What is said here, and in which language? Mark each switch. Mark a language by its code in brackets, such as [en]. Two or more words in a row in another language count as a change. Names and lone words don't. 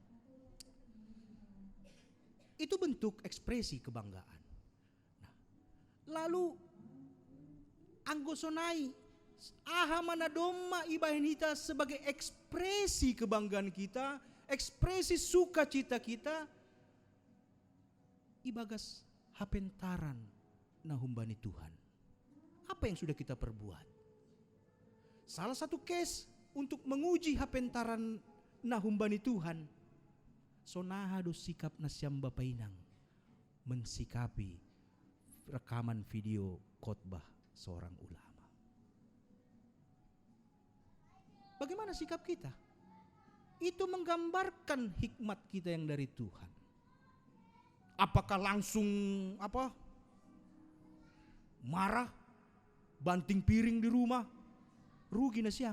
[id] Itu bentuk ekspresi kebanggaan. Nah, lalu [bts] anggosonai aha mana doma ibahin [id] kita sebagai ekspresi kebanggaan kita, ekspresi sukacita kita, [bts] ibagas hapentaran na humbani Tuhan. [id] Apa yang sudah kita perbuat? Salah satu case untuk menguji [bts] hapentaran nahumbani Tuhan. Sonahado sikap nasyam bapainang [id] mensikapi rekaman video khotbah seorang ulama. Bagaimana sikap kita? Itu menggambarkan hikmat kita yang dari Tuhan. Apakah langsung marah, banting piring di rumah, [bts] rugi nasyam.